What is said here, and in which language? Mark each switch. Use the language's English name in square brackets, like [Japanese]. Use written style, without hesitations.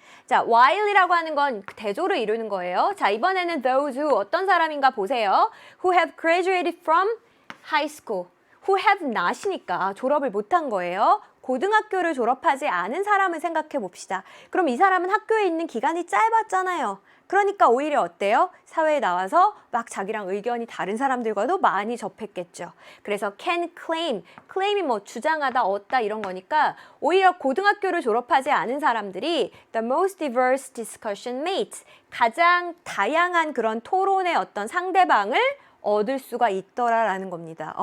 [Korean] 자, while이라고 하는 건 대조를 이루는 거예요. 자, 이번에는 those who 어떤 사람인가 보세요. [English] Who have graduated from high school. [Korean] Who have not이니까 졸업을 못한 거예요. 고등학교를 졸업하지 않은 사람을 생각해 봅시다. 그럼 이 사람은 학교에 있는 기간이 짧았잖아요. 그러니까 오히려 어때요? 사회에 나와서 막 자기랑 의견이 다른 사람들과도 많이 접했겠죠. 그래서 can claim, claim이 뭐 주장하다, 얻다 이런 거니까 오히려 고등학교를 졸업하지 않은 사람들이 [English] the most diverse discussion mates, [Korean] 가장 다양한 그런 토론의 어떤 상대방을 얻을 수가 있더라라는 겁니다.